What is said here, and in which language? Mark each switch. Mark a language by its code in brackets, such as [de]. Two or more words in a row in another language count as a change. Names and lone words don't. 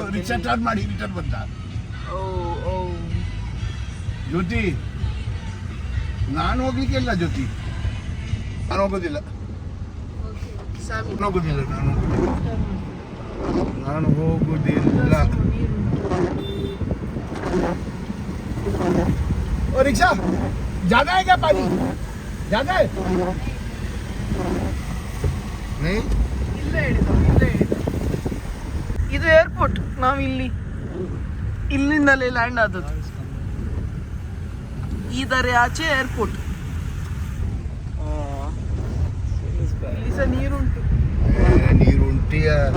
[kn] ರಿಕ್ಷಾ ಸ್ಟಾರ್ಟ್ ಮಾಡಿ ರಿಟರ್ನ್ ಬಂತ. ಓ ಜ್ಯೋತಿ, ನಾನು ಹೋಗ್ಲಿಕ್ಕಿಲ್ಲ ಜ್ಯೋತಿ, ನಾನು ಹೋಗೋದಿಲ್ಲ. ನಾನು ಹೋಗುದಿಲ್ಲ. [hi] ओ रिक्शा ज्यादा है क्या पानी? ज्यादा है नहीं? [kn] ಇಲ್ಲೇ ಇದು ಏರ್ಪೋರ್ಟ್. ನಾವು ಇಲ್ಲಿಂದಲೇ ಲ್ಯಾಂಡ್ ಆದದ್ದು. ಇದರ ಆಚೆ ಏರ್ಪೋರ್ಟ್. ಇಲ್ಲಿ ಸಹ ನೀರುಂಟು. ನೀರುಂಟಿಯ